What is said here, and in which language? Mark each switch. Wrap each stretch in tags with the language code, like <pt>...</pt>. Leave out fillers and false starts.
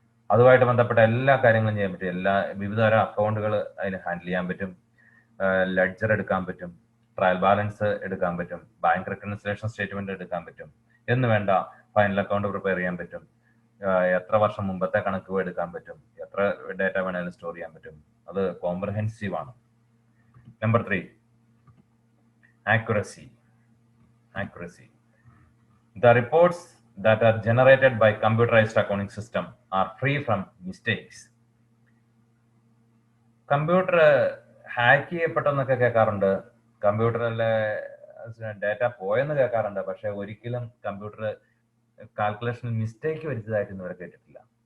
<ml>അതുമായിട്ട് ബന്ധപ്പെട്ട എല്ലാ കാര്യങ്ങളും ചെയ്യാൻ പറ്റും. വിവിധ തരം അക്കൗണ്ടുകൾ അതിന് ഹാൻഡിൽ ചെയ്യാൻ പറ്റും, ലെഡ്ജർ എടുക്കാൻ പറ്റും, ട്രയൽ ബാലൻസ് എടുക്കാൻ പറ്റും, ബാങ്ക് റെക്കൺസിലേഷൻ സ്റ്റേറ്റ്മെന്റ് എടുക്കാൻ പറ്റും എന്ന് വേണ്ട ഫൈനൽ അക്കൗണ്ട് പ്രിപ്പയർ ചെയ്യാൻ പറ്റും, എത്ര വർഷം മുമ്പത്തെ കണക്ക് എടുക്കാൻ പറ്റും, എത്ര ഡേറ്റ വേണമെങ്കിലും സ്റ്റോർ ചെയ്യാൻ പറ്റും. അത് കോംപ്രഹെൻസീവ് ആണ്. Number 3, accuracy.</ml> <en>The reports that are generated by computerized accounting system are free from mistakes.</en> <ml>Computer hack ചെയ്യപ്പെട്ടെന്നൊക്കെ കേൾക്കാറുണ്ട്, കമ്പ്യൂട്ടറിലെ ഡാറ്റ പോയെന്ന് കേൾക്കാറുണ്ട്. പക്ഷെ ഒരിക്കലും കമ്പ്യൂട്ടർ കാൽക്കുലേഷനിൽ മിസ്റ്റേക്ക് വരുത്തിയതായിട്ട് ഇവരെ കേട്ടിട്ടില്ല.</ml>